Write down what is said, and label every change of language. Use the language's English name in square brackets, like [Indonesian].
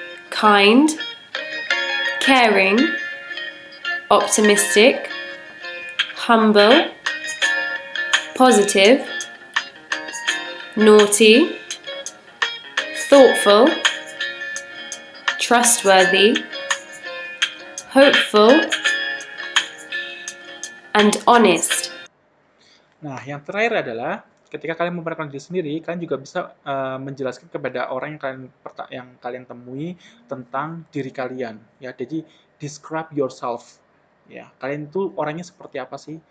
[English] kind, caring, optimistic, humble, positive, naughty, thoughtful, trustworthy, hopeful, and honest. [Indonesian] Nah, yang terakhir adalah ketika kalian memperkenalkan diri sendiri, kalian juga bisa menjelaskan kepada orang yang kalian temui tentang diri kalian. Ya, jadi [English] describe yourself. [Indonesian] Ya, kalian itu orangnya seperti apa sih?